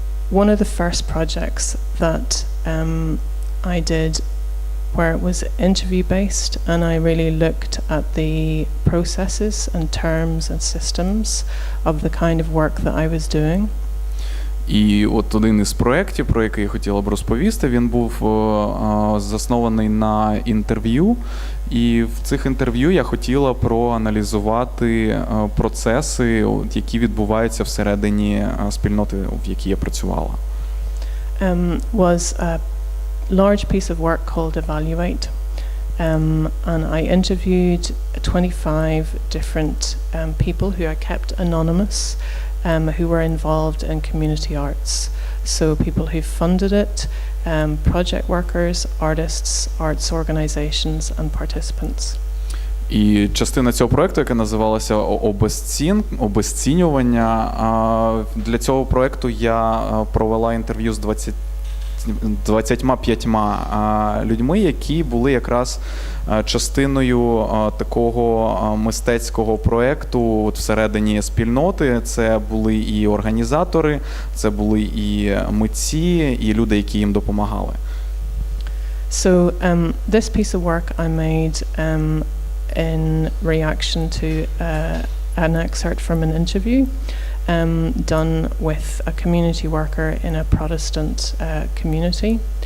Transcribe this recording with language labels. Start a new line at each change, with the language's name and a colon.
English: One of the first projects that I did, where it was interview based, and I really looked at the processes and terms and systems of the kind of work that I was doing.
Ukrainian: І от один із проєктів, про який я хотіла б розповісти, він був заснований на інтерв'ю. І в цих інтерв'ю я хотіла проаналізувати процеси, які відбуваються всередині спільноти, в якій я працювала.
English: Was a large piece of work called Evaluate. And I interviewed 25 different people who I kept anonymous, who were involved in community arts. So people who funded it, project workers, artists, arts organizations and participants.
Ukrainian: І частина цього проєкту, яка називалася обезцінювання, для цього проєкту я провела інтерв'ю з 25 людьми, які були якраз частиною такого мистецького проєкту всередині спільноти. Це були і організатори, це були і митці, і люди, які їм допомагали.
English: So this piece of work I made in reaction to an excerpt from an interview done with a community worker in a Protestant community.